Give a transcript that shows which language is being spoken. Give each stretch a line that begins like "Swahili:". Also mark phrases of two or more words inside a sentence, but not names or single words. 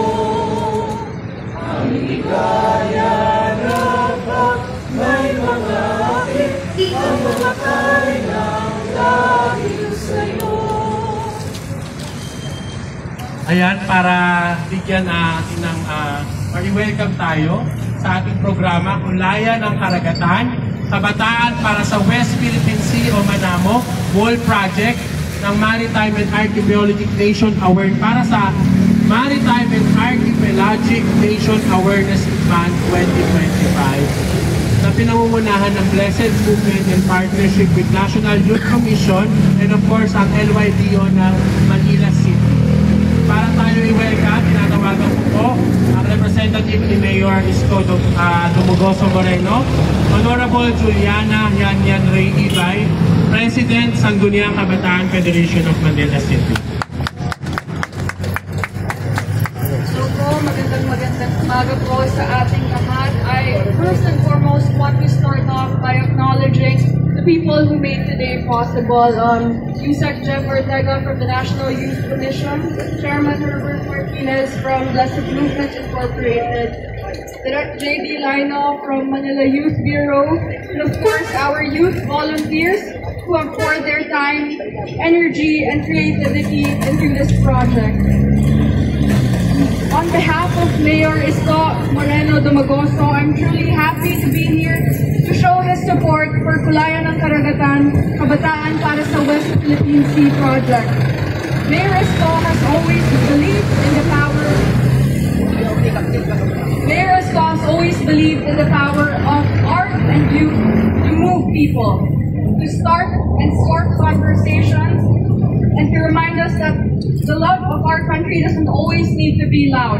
Filipino: Ang ligaya na pag may mga akit, ang mga karinang dahil sa'yo. Ayan, para bigyan natin ng welcome tayo sa ating programa, Ulayan ng Karagatan, Kabataan para sa West Philippine Sea o Manamo, Wall Project ng Maritime and Archipelagic Nation Award para sa Maritime and Archipelagic Nation Awareness Month 2025 na pinamumunahan ng Blessed Movement
English: in partnership with National Youth Commission and of course
Filipino: ang LYDO ng Manila City. Para tayo i-welcome, tinatawagan ko po ang representative ni Mayor Isko Dumogoso Moreno, Honorable Juliana Yanyan Ray Ibay, President Sangguniang Kabataan Federation of Manila City. So po, magandang umaga po sa ating lahat.
English: I first and foremost want to start off by acknowledging the people who made today possible. USEC Jeff Ortega from the National Youth Commission, Chairman Herbert Martinez from Blessed Movement Incorporated, Direct J.D. Lino from Manila Youth Bureau, and of course our youth volunteers who have poured their time, energy, and creativity into this project. On behalf of Mayor Isko Moreno Dumogoso, I'm truly happy to be here to show his support for Ulayan ng Karagatan, Kabataan para sa West Philippine Sea project. Mayor Isko has always believed in the power of art and youth to move people, to start and start conversations, and to remind us that the love of our country doesn't always need to be loud.